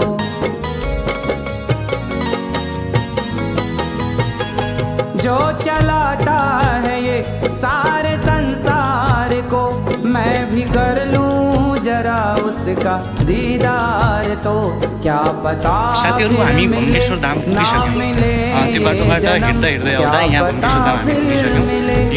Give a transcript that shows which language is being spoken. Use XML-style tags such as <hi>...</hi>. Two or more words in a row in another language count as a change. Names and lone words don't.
<hi>जो चलाता है ये सारे संसार को, मैं भी कर लूं जरा उसका दीदार तो। क्या पता</hi> <ne>साथीहरु हामी भम्केश्वर धाम पुगिसक्यौं। त्यो बाटोबाट हिँड्दै आउँदा यहाँ भम्केश्वर धाम हामी पुगिसक्यौं।</ne>